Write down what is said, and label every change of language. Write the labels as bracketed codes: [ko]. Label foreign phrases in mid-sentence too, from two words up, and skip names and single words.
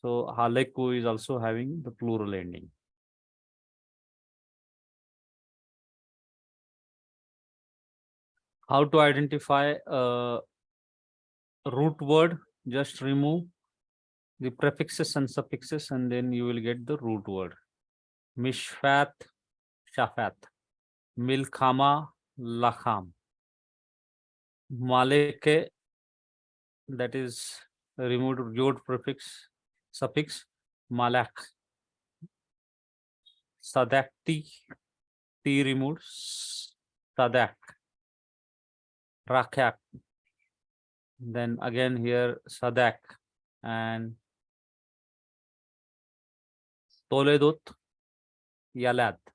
[en] So Haleku is also having the plural ending. How to identify a root word? Just remove the prefixes and suffixes and then you will get the root word. [he] משפט, שפט. מלחמה, לחם. [en] Maleke, that is removed yod prefix, suffix, Malak. Sadakti, T removed, Sadak. Rakyak. Then again here Sadak and [he] תולדות, ילד.